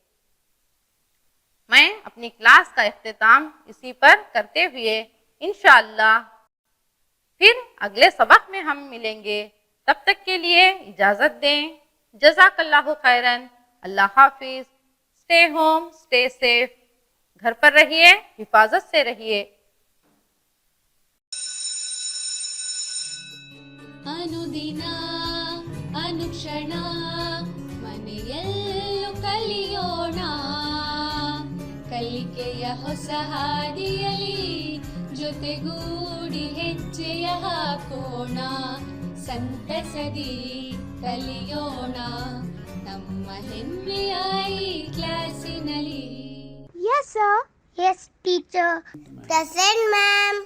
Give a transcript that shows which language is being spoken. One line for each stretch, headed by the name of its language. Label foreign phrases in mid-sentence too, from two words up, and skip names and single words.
Hindi: मैं अपनी क्लास का इख्तिताम इसी पर करते हुए इंशाअल्लाह फिर अगले सबक में हम मिलेंगे। तब तक के लिए इजाज़त दें।
Arabic: جزاك الله خيرا.
Hindi: अल्लाह हाफिज।
English: stay home, stay safe.
Hindi: घर पर रहिए, हिफाजत से रहिए।
Kannada: ಅನುದಿನ ಅನುಕ್ಷಣ ಮನೆಯಲ್ಲೂ ಕಲಿಯೋಣ, ಕಲಿಕೆಯ ಹೊಸ ಹಾದಿಯಲಿ ಜೊತೆಗೂಡಿ ಹೆಜ್ಜೆಯ ಹಾಕೋಣ, ಸಂತಸದಿ ಕಲಿಯೋಣ ನಮ್ಮ ಹೆಮ್ಮೆಯ ಈ ಕ್ಲಾಸಿನಲ್ಲಿ.
English: Yes, sir. Yes, teacher. Present, ma'am.